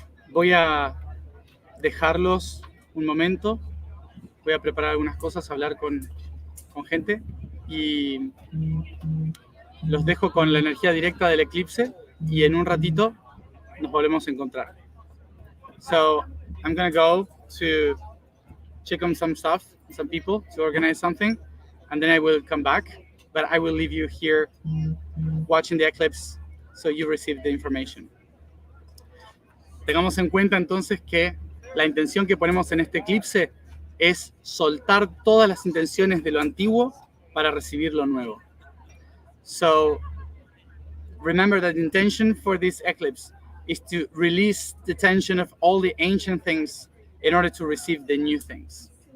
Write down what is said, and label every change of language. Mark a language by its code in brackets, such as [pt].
[es] Voy a dejarlos un momento, voy a preparar algunas cosas, hablar con gente y los dejo con la energía directa del eclipse y en un ratito nos volvemos a encontrar. [en] So I'm gonna go to check on some stuff, some people, to organize something, and then I will come back, but I will leave you here watching the eclipse so you receive the information. [es] Tengamos en cuenta entonces que la intención que ponemos en este eclipse es soltar todas las intenciones de lo antiguo para recibir lo nuevo. [en] So remember that the intention for this eclipse is to release the tension of all the ancient things in order to receive the new things.